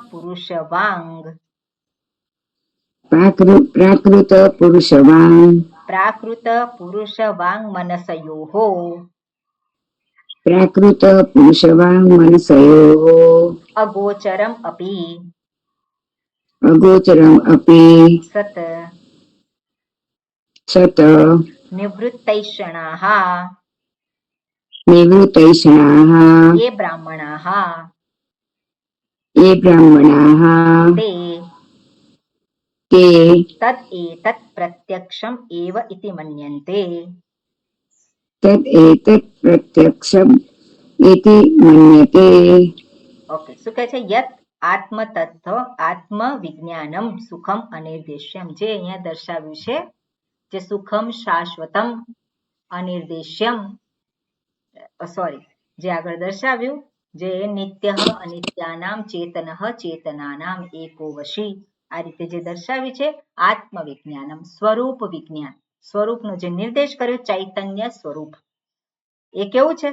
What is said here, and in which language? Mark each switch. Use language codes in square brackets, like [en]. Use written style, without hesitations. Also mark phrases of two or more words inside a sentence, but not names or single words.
[sa] પુરુષવાંગ મનસયોઃ અગોચરમ અપી સત નિવૃત્તૈષણાઃ ये ब्राह्मणाः ते तत् एतत् प्रत्यक्षम् एव इति मन्यन्ते. [gu] ઓકે, શું કહે છે? [sa] યત આત્મવિજ્ઞાનમ સુખમ અનિર્દેશ્યમ. [gu] જે અહીંયા દર્શાવ્યું છે, જે [sa] સુખમ શાશ્વતમ અનિર્દેશ્યમ, [gu] જે આગળ દર્શાવ્યું, જે [sa] નિત્ય અનિત્યાનામ ચેતન ચેતનાનામ એકો વશી, [gu] આ રીતે જે દર્શાવ્યું છે આત્મવિજ્ઞાનમ સ્વરૂપ વિજ્ઞાન, સ્વરૂપનો જે નિર્દેશ કર્યો ચૈતન્ય સ્વરૂપ, એ કેવું છે?